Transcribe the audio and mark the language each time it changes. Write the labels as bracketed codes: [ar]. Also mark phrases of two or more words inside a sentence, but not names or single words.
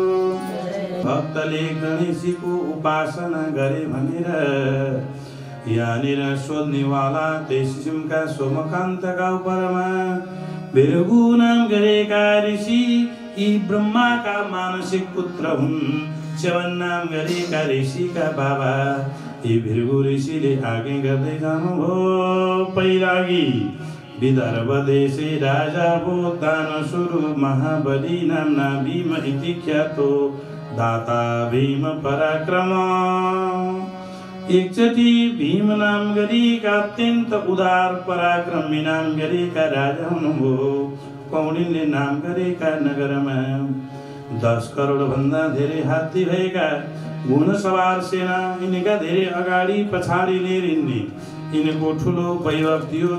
[ne] भक्तले गणेशजीको उपासना गरे भनेर यहाँनिर सोध्नेवाला त्यस किसिमका सोमकान्तका उपरमा भृगु नाम गरेका ऋषि यी ब्रह्माका मानसिक पुत्र हुन्। च्यवन नाम गरेका ऋषिका बाबा यी भृगु ऋषिले आज्ञा गर्दै जानुभयो। [sa] पहिलागी विदर्भ देशे राजा भो दानशूर महाबली नामना भीम इति ख्यातो दाता भीम पराक्रम। [ne] एकचोटि भीम नाम गरेका अत्यन्त उदार पराक्रमी नाम गरेका राजा हुनुभयो। कौडिल्यले नाम गरेका नगरमा 10 करोड भन्दा धेरै हात्ती भएका घुडसवार सेना यिनका धेरै अगाडि पछाडि लिएर हिँड्ने यिनको ठुलो वैभव थियो।